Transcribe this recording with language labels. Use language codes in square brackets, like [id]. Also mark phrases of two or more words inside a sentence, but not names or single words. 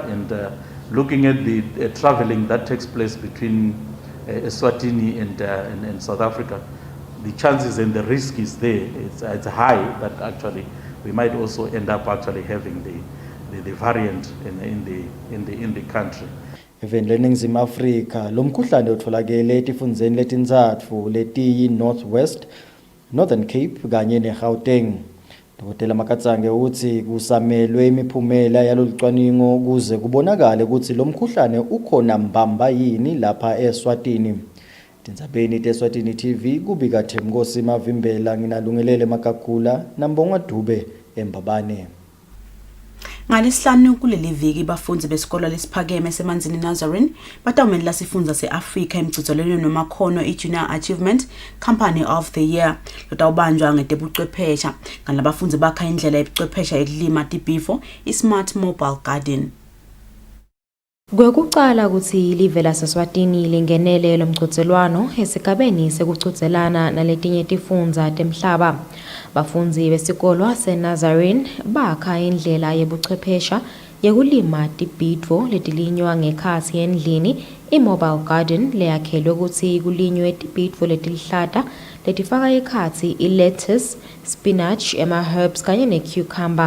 [en] And looking at the traveling that takes place between Eswatini and South Africa, the chances and the risk is there. It's high that actually we might also end up actually having the variant in the country. [ss] Even leNingizimu Afrika lomkhuhlane utholakele etifundeni letintsatfu letiyi Northwest, Northern Cape kanye neGauteng. Dr. Makatsange uthi kusamelwe imiphumela yalolucwaningo kuze kubonakale ukuthi lomkhuhlane ukhona mbamba yini lapha eSwatini. Tindzabeni teSwatini TV kubika Themkosi Mavimbela nginalungelele Makagula nambonga Dube eMbabane. Ngalesihlanu kuleli viki bafundzi besikolo lesiphakeme semanzini Nazarene batawumelela sifundza seAfrika emgcitsolweni nomakhono iJunior Achievement Company of the Year lotawubanjwa ngetebuchwephesha kanalabafundzi bakha indlela yebuchwephesha yekulima tibhifo iSmart Mobile Garden. Kwekucala ukuthi live laseSwatini lingenele lomgcotselwano esigabeni sekucotselana naletinye tifundza temhlaba. Bafundzi besikolo seNazarene bakha indlela yebuchwephesha yekulima tibhidvo letilinywa ngekhatsi endlini iMobile Garden leyakhelwe ukuthi kulinywe tibhidvo letilihlata letifaka ekhatsi ilettuce, [en] spinach, herbs [ss] kanye necucumber.